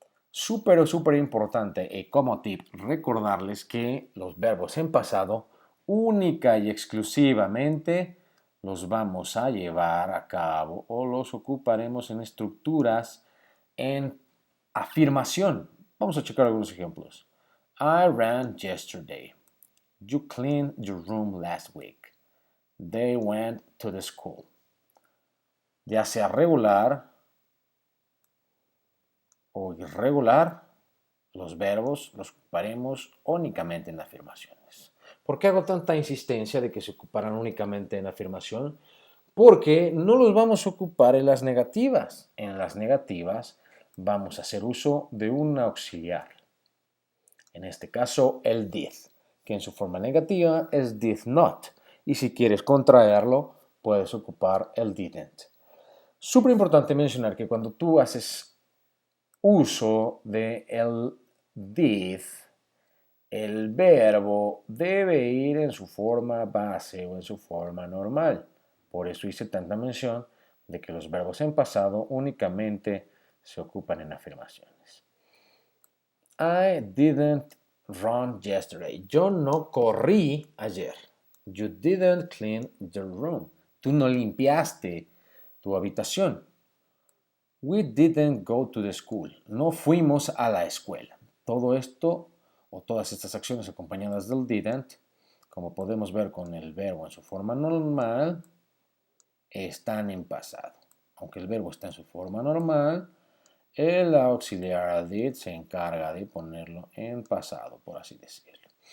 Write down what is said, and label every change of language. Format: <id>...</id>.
<es>Súper importante y como tip recordarles que los verbos en pasado única y exclusivamente los vamos a llevar a cabo o los ocuparemos en estructuras en afirmación. Vamos a checar algunos ejemplos.</es> <en>I ran yesterday. You cleaned your room last week. They went to the school.</en> <es>Ya sea regular o irregular, los verbos los ocuparemos únicamente en afirmaciones. ¿Por qué hago tanta insistencia de que se ocuparan únicamente en afirmación? Porque no los vamos a ocupar en las negativas. En las negativas vamos a hacer uso de un auxiliar. En este caso, el did, que en su forma negativa es did not. Y si quieres contraerlo, puedes ocupar el didn't. Súper importante mencionar que cuando tú haces uso de el did, el verbo debe ir en su forma base o en su forma normal. Por eso hice tanta mención de que los verbos en pasado únicamente se ocupan en afirmaciones.</es> <en>I didn't run yesterday.</en> <es>Yo no corrí ayer.</es> <en>You didn't clean your room.</en> <es>Tú no limpiaste tu habitación.</es> <en>We didn't go to the school.</en> <es>No fuimos a la escuela. Todo esto o todas estas acciones acompañadas del didn't, como podemos ver con el verbo en su forma normal, están en pasado. Aunque el verbo está en su forma normal, el auxiliar did se encarga de ponerlo en pasado, por así decirlo.</es>